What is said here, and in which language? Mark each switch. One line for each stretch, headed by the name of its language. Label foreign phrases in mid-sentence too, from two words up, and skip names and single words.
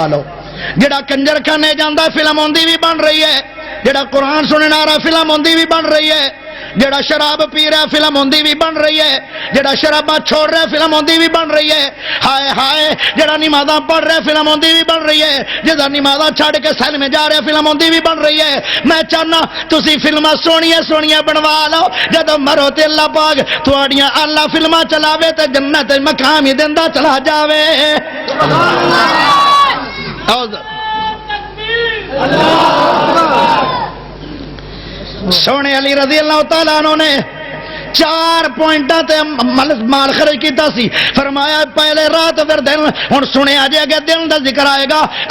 Punjabi: لو جڑا کنجر کھانے جاندہ فلم ہوندی بھی بن رہی ہے جڑا قرآن سننے آ رہا فلم ہوندی بھی بن رہی ہے جڑا شراب پی رہا فلم ہوندی بھی بن رہی ہے جڑا شراباں چھوڑ رہا فلم ہوندی بھی بن رہی ہے ہائے ہائے جڑا نمازاں پڑھ رہا فلم ہوندی بھی بن رہی ہے جڑا نمازاں چھڑ کے سیل میں جا رہا فلم ہوندی بھی بن رہی ہے میں چاہنا تسی فلماں سونیاں سونیاں بنوا لو جدو مرو تے اللہ پاک تھوڑیاں اللہ فلماں چلاوے تے جنت مقام ہی دیندا چلا جاوے سونے علی
Arabic: رضی اللہ تعالیٰ عنہ
Punjabi: نے 4 پوائنٹاں تے مال خرچ کیتا سی فرمایا پہلے رات پھر دن ہن سنے آ جائے گا دن دا ذکر آئے گا